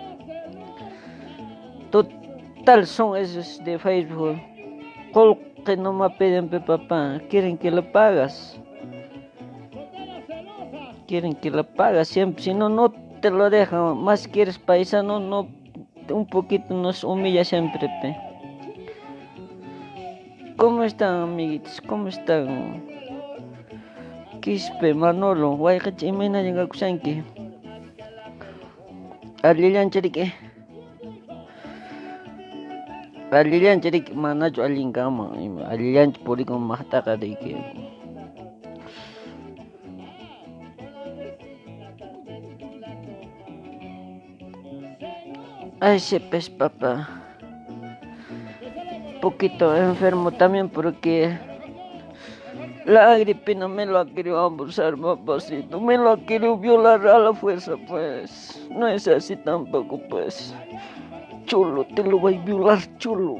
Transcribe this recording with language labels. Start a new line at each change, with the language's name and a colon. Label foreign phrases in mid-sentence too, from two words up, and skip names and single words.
Spanish: Total son esos de Facebook, que no me piden papá, quieren que lo pagas, quieren que lo pagas siempre, si no, no te lo dejan, más quieres paisano, no, un poquito nos humilla siempre, pe. ¿Cómo están, amiguitos? ¿Cómo están?
Quechua: Quispe, Manolo, wayqacha imayna llankakushanki. Allillanchiriki. Allillanchiriki manachu allinkama. Allillanchi purikun maqtaqa riki.
Spanish: Ay, sí, pues, papá. Poquito enfermo también porque la gripe no me lo ha querido abusar, papacito. Me lo ha querido violar a la fuerza, pues. No es así tampoco, pues. Chulo, te lo voy a violar, chulo.